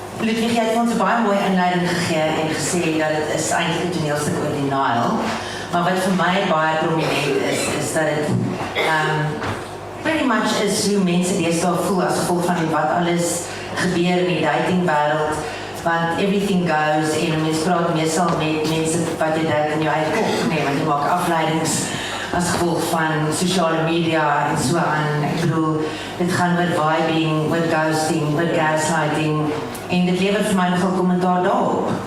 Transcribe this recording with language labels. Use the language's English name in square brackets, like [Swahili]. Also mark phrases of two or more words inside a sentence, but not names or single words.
[Afrikaans] Ludwig, jy het ons 'n baie mooi inleiding gegee en gesê dat dit is eintlik 'n toneelstuk oor die Nile. Maar wat vir my baie prominent is dat dit [English] pretty much [Afrikaans] is hoe mense deesdae voel as gevolg van wat alles gebeur in die datingwêreld, want [English] everything goes [Afrikaans] en mens praat meestal met mense wat jy dink in jou eie kop, nee, want jy maak afleidings as gevolg van sosiale media en so aan. Ek bedoel, dit gaan oor vibing, oor ghosting, oor gaslighting en dit lewer vir my nogal kommentaar daarop.